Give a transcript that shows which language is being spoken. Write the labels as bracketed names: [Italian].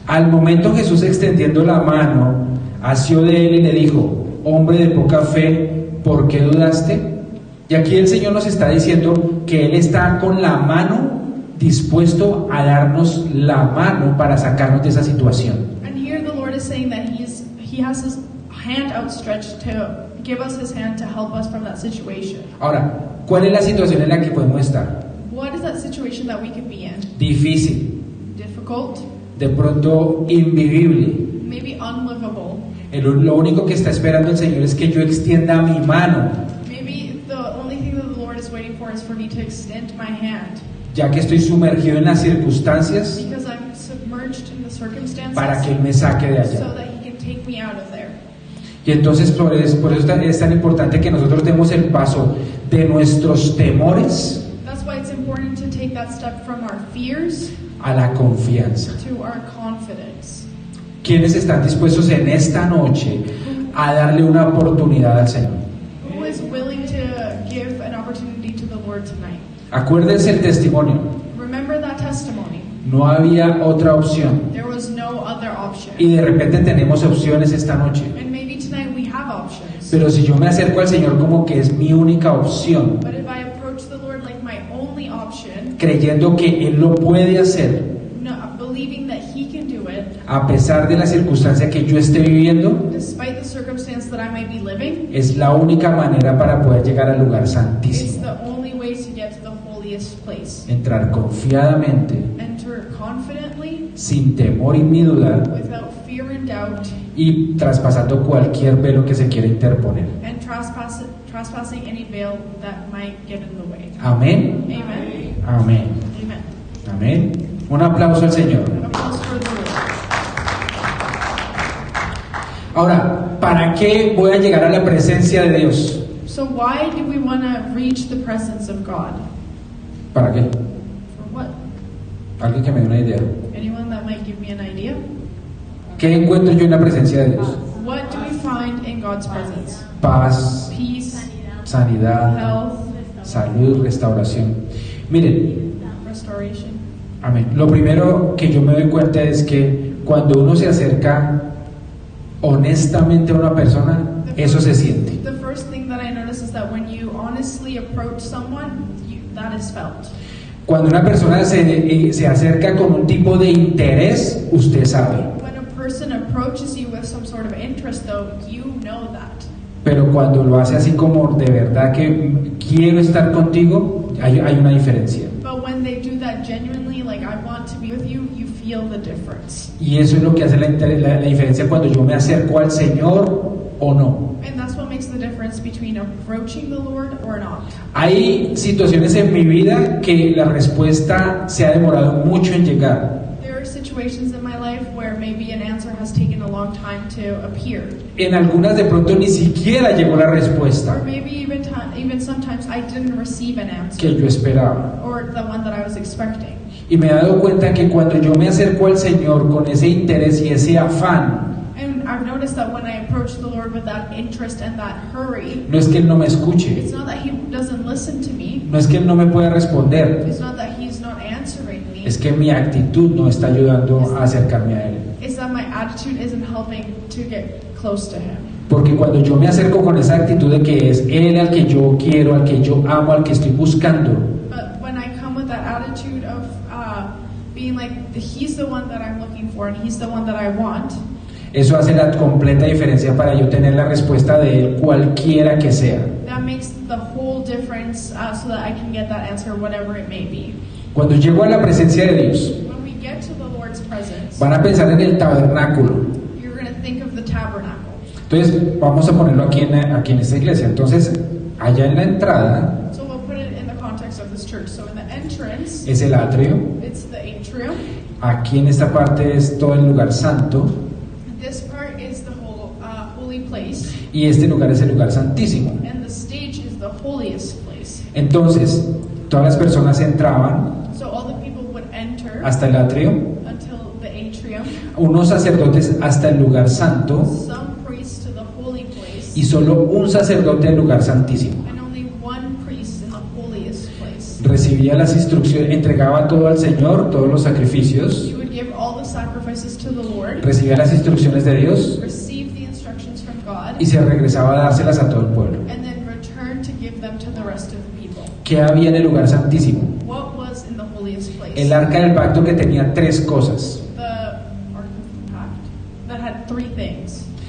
[Spanish] Al momento Jesús, extendiendo la mano, asió de él y le dijo: hombre de poca fe, ¿por qué dudaste? Y aquí el Señor nos está diciendo que Él está con la mano dispuesto a darnos la mano para sacarnos de esa situación. [English] And here the Lord is saying that He has His hand outstretched to give us His hand to help us from that situation. [Spanish] Ahora, ¿cuál es la situación en la que podemos estar? [English] What is that situation that we could be in? [Spanish] Difícil, [English] Difficult? [Spanish] de pronto invivible. [English] Maybe unlivable? [Spanish] Lo único que está esperando el Señor es que yo extienda mi mano, [English] Maybe the only thing that the Lord is waiting for is for me to extend my hand [Spanish] ya que estoy sumergido en las circunstancias, [English] because I'm submerged in the circumstances [Spanish] para que Él me saque de allá. [English] so that He can take me out of there. [Spanish] Y entonces por eso es tan importante que nosotros demos el paso de nuestros temores [English] That's why it's important to take that step from our fears [Spanish] a la confianza. [English] to our confidence. [Spanish] ¿Quiénes están dispuestos en esta noche a darle una oportunidad al Señor? [English] Who is willing to give an opportunity to the Lord tonight? [Spanish] Acuérdense el testimonio. [English] Remember that testimony. [Spanish] No había otra opción. [English] There was no other option. [Spanish] Y de repente tenemos opciones esta noche. [English] And maybe tonight we have options. [Spanish] Pero si yo me acerco al Señor como que es mi única opción, [English] But if I approach the Lord like my only option, [Spanish] creyendo que Él lo puede hacer, [English] believing that He can do it, [Spanish] a pesar de la circunstancia que yo esté viviendo, [English] despite the circumstance that I might be living, [Spanish] es la única manera para poder llegar al lugar [English] it's [Spanish] santísimo. [English] the only way to get to the holiest place. [Spanish] Entrar confiadamente, [English] Enter confidently, [Spanish] sin temor ni duda, [English] without fear and doubt, [Spanish] y traspasando cualquier velo que se quiera interponer. [English] and trespassing any veil that might get in the way. [Spanish] Amén. [English] Amen. [Spanish] Amén. [English] Amen. [Spanish] Amén. Un aplauso al Señor. [English] An applause for the Lord. [Spanish] Ahora, ¿para qué voy a llegar a la presencia de Dios? [English] So why do we want to reach the presence of God? [Spanish] ¿Para qué? [English] For what? [Spanish] Alguien que me dé una idea. [English] Anyone that might give me an idea? [Spanish] ¿Qué encuentro yo en la presencia de Dios? [English] What do we find in God's presence? [Spanish] Paz, [English] Peace, [Spanish] sanidad, [English] health, [Spanish] salud, restauración. Miren, [English] restoration. [Spanish] amén. Lo primero que yo me doy cuenta es que cuando uno se acerca honestamente a una persona, eso se siente. [English] The first thing that I notice is that when you honestly approach someone, that is felt. [Spanish] Cuando una persona se acerca con un tipo de interés, usted sabe. [English] When a person approaches you with some sort of interest, though, you know that. [Spanish] Pero cuando lo hace así como de verdad que quiero estar contigo, hay una diferencia. [English] But when they do that genuinely, like I want to be with you, you feel the difference. [Spanish] Y eso es lo que hace la diferencia cuando yo me acerco al Señor o no. [English] And that's what makes the difference between approaching the Lord or not. [Spanish] Hay situaciones en mi vida que la respuesta se ha demorado mucho en llegar. [English] There are situations in my life where maybe an answer has taken a long time to appear. [Spanish] En algunas de pronto ni siquiera llegó la [English] Or [Spanish] respuesta [English] maybe even sometimes I didn't receive an answer [Spanish] que yo esperaba. [English] or the one that I was expecting. [Spanish] Y me he dado cuenta que cuando yo me acerco al Señor con ese interés y ese afán, [English] And I've noticed that when I approach the Lord with that interest and that hurry, [Spanish] no es que Él no me escuche, [English] it's not that He doesn't listen to me. [Spanish] no es que Él no me pueda responder, [English] It's not that He's not answering me. [Spanish] es que mi actitud no está ayudando a acercarme a Él. [English] It's that my attitude isn't helping to get close to Him. [Spanish] Porque cuando yo me acerco con esa actitud de que es Él al que yo quiero, al que yo amo, al que estoy buscando, [English] But when I come with that attitude of being like, He's the one that I'm looking for and He's the one that I want, [Spanish] eso hace la completa diferencia para yo tener la respuesta de Él cualquiera que sea. [English] that makes the whole difference so that I can get that answer, whatever it may be. [Spanish] Cuando llego a la presencia de Dios, [English] When we get to the Lord's presence, [Spanish] van a pensar en el tabernáculo. [English] you're going to think of the tabernacle. [Spanish] Entonces, vamos a ponerlo aquí en esta iglesia. Entonces, allá en la entrada [English] So we'll put it in the context of this church. So in the entrance, [Spanish] es el atrio. [English] it's the atrium. [Spanish] Aquí en esta parte es todo el lugar santo. [English] This part is the whole holy place, [Spanish] Y este lugar es el lugar santísimo. [English] and the stage is the holiest place. [Spanish] Entonces, todas las personas entraban [English] So all the people would enter [Spanish] hasta el atrio, [English] until the atrium, [Spanish] unos sacerdotes hasta el lugar santo [English] some priests to the holy place, [Spanish] y solo un sacerdote del lugar santísimo. [English] and only one priest in the holiest place. [Spanish] Recibía las instrucciones, entregaba todo al Señor, todos los sacrificios, [English] You would give all the sacrifices to the Lord, [Spanish] recibía las instrucciones de Dios [English] receive the instructions from God, [Spanish] y se regresaba a dárselas a todo el pueblo. [English] and then return to give them to the rest of the people. [Spanish] ¿Qué había en el lugar santísimo? [English] What was in the holiest place? [Spanish] El arca del pacto que tenía tres cosas: [English] The Ark of the Pact that had three things: